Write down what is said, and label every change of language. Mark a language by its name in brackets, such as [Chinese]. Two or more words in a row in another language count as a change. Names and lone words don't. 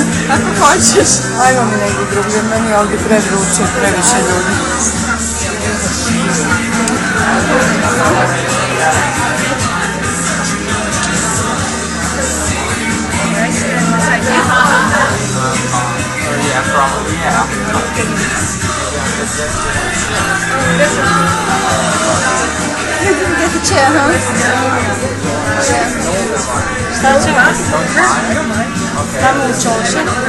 [Bosnian] Ako hoćeš. Ajmo mi negdje drugdje, meni je ovdje prevruće, previše ljudi. [English] Yeah, probably, yeah. You didn't get the chair, huh? [Bosnian] Šta će vas? Tamo u čoše.